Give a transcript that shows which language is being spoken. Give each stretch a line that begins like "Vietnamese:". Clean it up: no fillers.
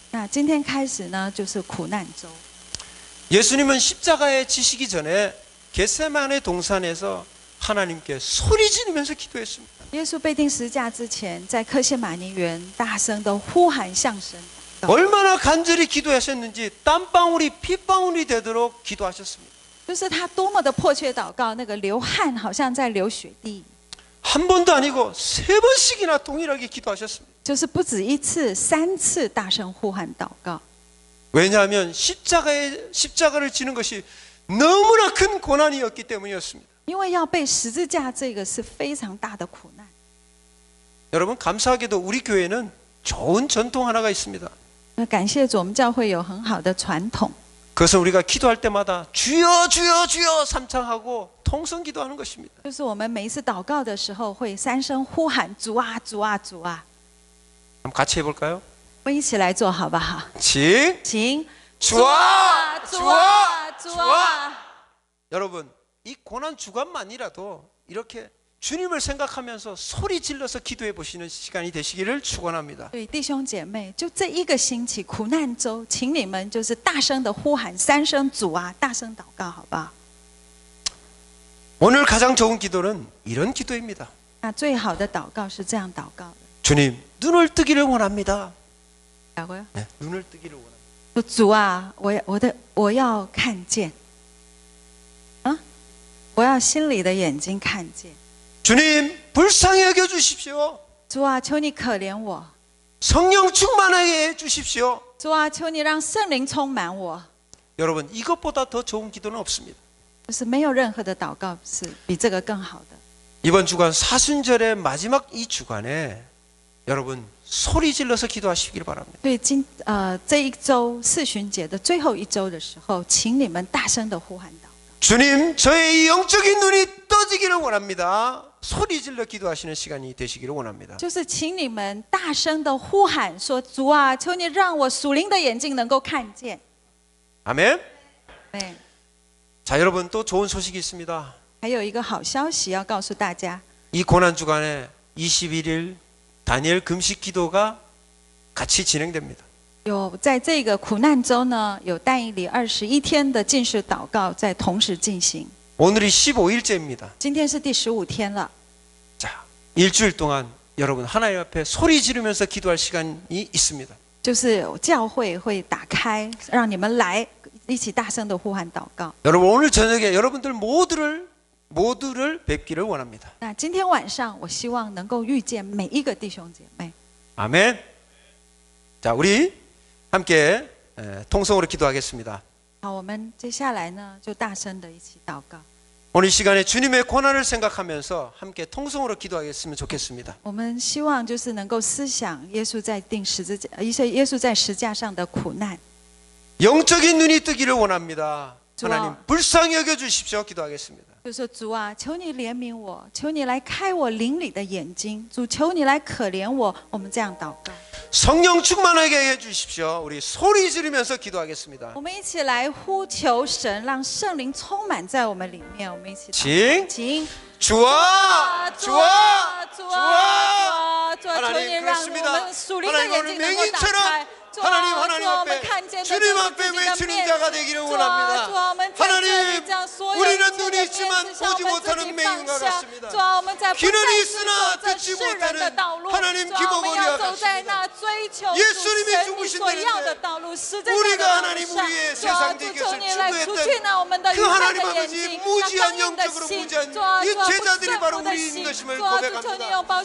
Chinese: 那今天开始呢，就是苦难周。
Korean: 예수님은 십자가에 지시기 전에 겟세마네 동산에서 하나님께 소리 지르면서 기도했습니다.
Chinese: 耶稣被钉十架之前，在客西马尼园大声的呼喊向神。
Korean: 얼마나 간절히 기도하셨는지 땀방울이 핏방울이 되도록 기도하셨습니다.
Chinese: 就是他多么的迫切祷告，那个流汗好像在流血滴。
Korean: 한 번도 아니고 3번씩이나 동일하게 기도하셨습니다.
Chinese: 就是不止一次，3次大声呼喊祷告。
Korean: 왜냐하면 십자가를 지는 것이 너무나 큰 고난이었기 때문이었습니다.
Chinese: 因为要背十字架，这个是非常大的苦难。
Korean: 여러분 감사하게도 우리 교회는 좋은 전통 하나가 있습니다.
Chinese: 那感谢主，我们教会有很好的传统，
Korean: 그것은 우리가 기도할 때마다 주여 주여 주여 삼창하고 통성 기도하는 것입니다.
Chinese: 就是我们每一次祷告的时候，会3声呼喊主啊主啊主啊。
Korean: 한번 같이 해볼까요?
Chinese: 我们一起来做好不好？请
Korean: 주아 주아 주아。 여러분 이 고난 주간만이라도 이렇게 주님을 생각하면서 소리 질러서 기도해 보시는 시간이 되시기를 축원합니다.
Chinese: 对弟兄姐妹，就这一个星期苦难周，请你们就是大声的呼喊3声主啊，大声祷告，好不好？
Korean: 오늘 가장 좋은 기도는 이런 기도입니다.
Chinese: 那最好的祷告是这样祷告的。
Korean: 주님 눈을 뜨기를 원합니다.
Chinese: 祷告，
Korean: 네, 눈을 뜨기를 원합니다.
Chinese: 说主啊，我要看见，啊，我要心里的眼睛看见。
Korean: 주님 불쌍히 여겨 주십시오.
Chinese: 主啊，求你可怜我。
Korean: 성령 충만하게 해 주십시오.
Chinese: 主啊，求你让圣灵充满我。
Korean: 여러분 이것보다 더 좋은 기도는 없습니다.
Chinese: 就是没有任何的祷告是比这个更好的。
Korean: 이번 주간 사순절의 마지막 이 주간에 여러분 소리 질러서 기도하시길 바랍니다.
Chinese: 对，这一周四旬节的最后一周的时候，请你们大声的呼喊祷告。
Korean: 주님 저의 이 영적인 눈이 떠지기를 원합니다. 소리 질러 기도하시는 시간이 되시기를 원합니다.
Chinese: 就是请你们大声的呼喊说：“主啊，求你让我属灵的眼睛能够看见。”
Korean: 아멘. 네. 자 여러분 또 좋은 소식이 있습니다.
Chinese: 还有一个好消息要告诉大家，
Korean: 이 고난 주간에 21일 다니엘 금식 기도가 같이 진행됩니다.
Chinese: 有在这个苦难周呢，有但以理21天的禁食祷告在同时进行。
Korean: 오늘이 15일째입니다.
Chinese: 今天是第15天了。
Korean: 자 일주일 동안 여러분 하나님 앞에 소리 지르면서 기도할 시간이 있습니다.
Chinese: 就是教会会打开，让你们来一起大声的呼喊祷告。
Korean: 여러분 오늘 저녁에 여러분들 모두를 뵙기를 원합니다.
Chinese: 那今天晚上，我希望能够遇见每一个弟兄姐妹。
Korean: 아멘. 자 우리 함께 통성으로 기도하겠습니다.
Chinese: 好，我们接下来呢，就大声的一起祷告。
Korean: 오늘 이 시간에 주님의 고난을 생각하면서 함께 통성으로 기도하겠으면 좋겠습니다.
Chinese: 我们希望就是能够思想耶稣在钉十字架，耶稣在十架上的苦难。
Korean: 영적인 눈이 뜨기를 원합니다. 하나님 불쌍히 여겨 주십시오. 기도하겠습니다.
Chinese: 就说主啊，求你怜悯我，求你来开我灵里的眼睛，主求你来可怜我。我们这样祷告。
Korean: 성령 충만하게 해 주십시오. 우리 소리 지르면서 기도하겠습니다.
Chinese: 我们一起来呼求神，让圣灵充满在我们里面。我们一起请
Korean: 주아 주아 주아
Chinese: 求你让我们属灵的眼睛能够打开。
Korean: 하나님 앞에 주님 앞에 외치는 자가 되기를 원합니다. 하나님 우리는 눈이 있지만 보지 못하는 맹인과 같습니다. 귀는 있으나 듣지 못하는 하나님 기복으리와 같습니다. 예수님이 죽으신다는데 우리가 하나님 우리의 세상적인 것을 추구했던 그 하나님 아버지 무지한 영적으로 무지한 이 제자들이 바로 우리인 것임을 고백합니다.